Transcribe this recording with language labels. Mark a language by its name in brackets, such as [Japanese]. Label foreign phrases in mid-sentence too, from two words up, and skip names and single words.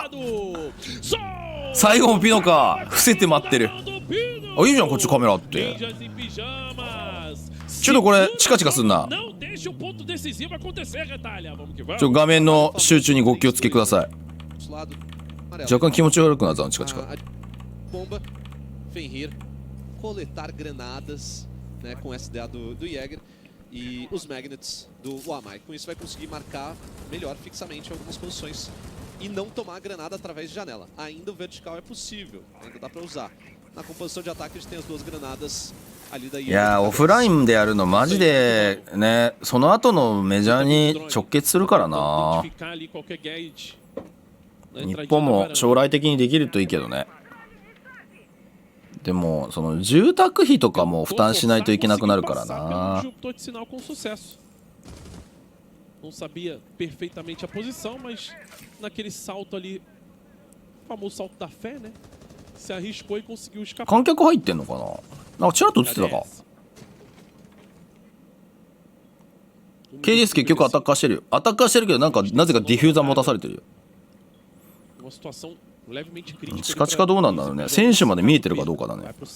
[Japanese] 最後もピノか。伏せて待ってる。あ、いいじゃんこっちカメラあって。ちょっとこれチカチカすんな。画面の集中にご気をつけください。若干気持ち悪くなったのチカチカ。 [Portuguese] coletar granadas, né, com SDA do Jäger e os magnets do Wamai. Com isso vai conseguir marcar melhor fixamente algumas posições e não tomar a granada através de janela. Ainda o vertical é possível, ainda dá pra usar. Na composição de ataque a gente tem as duas granadas ali da Jäger. [Japanese] いやー、オフラインでやるのマジでね、その後のメジャーに直結するからな。日本も将来的にできるといいけどね。でもその住宅費とかも負担しないといけなくなるからな。 [Portuguese] Não sabia perfeitamente a posição, mas naquele salto ali, o famoso salto da fé, né? Se arriscou e conseguiu escapar. [Japanese] 観客入ってんのかな。なんかちらっと映ってたか。KDS 結局アタッカーしてるよ。アタッカーしてるけどなぜかディフューザー持たされてるよ。チカチカどうなんだろうね。選手まで見えてるかどうかだね。